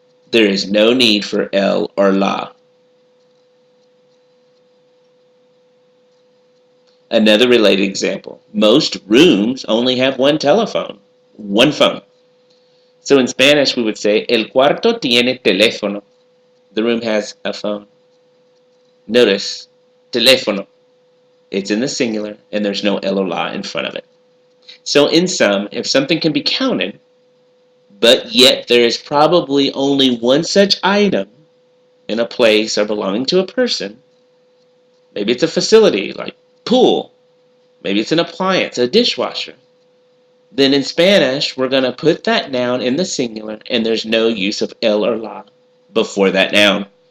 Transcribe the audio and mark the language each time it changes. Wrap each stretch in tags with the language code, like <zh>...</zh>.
<en>There is no need for el or la. Another related example. Most rooms only have one telephone, one phone. So in Spanish we would say</en> <es>el cuarto tiene teléfono.</es> <en>The room has a phone. Notice, teléfono. It's in the singular and there's no el or la in front of it. So in sum, if something can be counted, but yet there is probably only one such item in a place or belonging to a person, maybe it's a facility like pool, maybe it's an appliance, a dishwasher, then in Spanish we're going to put that noun in the singular and there's no use of el or la before that noun.</en>